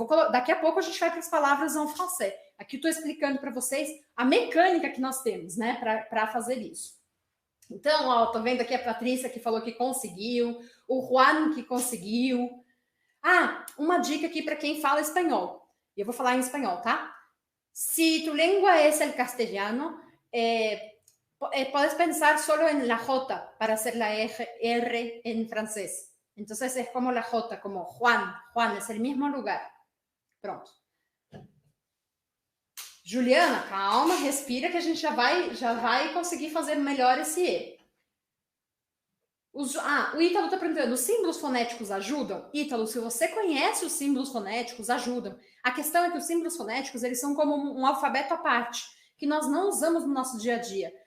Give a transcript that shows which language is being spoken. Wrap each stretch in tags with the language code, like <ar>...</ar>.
<pt>Daqui a pouco a gente vai para as palavras en français. Aqui eu estou explicando para vocês a mecânica que nós temos, né, para fazer isso. Então, ó, tô vendo aqui a Patrícia que falou que conseguiu, o Juan que conseguiu. Ah, uma dica aqui para quem fala espanhol. Eu vou falar em espanhol, tá?</pt> <es>Si tu lengua es el castellano, puedes pensar solo en la J para hacer la R en francés. Entonces es como la J, como Juan. Juan es el mismo lugar. Pronto.</es> <pt>Juliana, calma, respira que a gente já vai conseguir fazer melhor esse E. O Ítalo está perguntando, os símbolos fonéticos ajudam? Ítalo, se você conhece os símbolos fonéticos, ajudam. A questão é que os símbolos fonéticos, eles são como um alfabeto à parte, que nós não usamos no nosso dia a dia.</pt>